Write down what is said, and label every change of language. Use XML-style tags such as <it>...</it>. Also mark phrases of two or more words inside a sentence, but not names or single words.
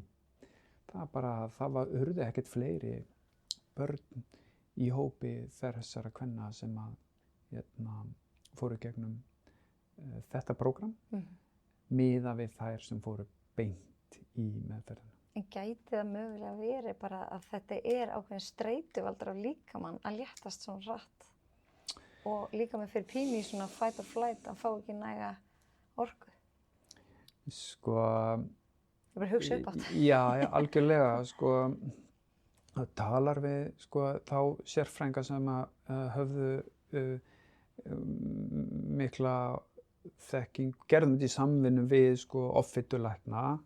<is>Það urðu ekkert fleiri börn í hópi þessara kvenna sem að fóru gegnum þetta prógram, miðað við þær sem fóru beint í meðferðina. En gæti það mögulega verið bara að þetta er ákveðin streituvaldur á líkamann að léttast svona hratt og líkaminn fyrir pínu í svona</is> <en>fight or flight</en> <is>að fá ekki næga orku? Sko... Ég bara hugsa upp á þetta. Já, algjörlega. Það talar við þá sérfræðinga sem að höfðu mikla þekking, gerðum þetta í samvinnu við offitulækna.</is>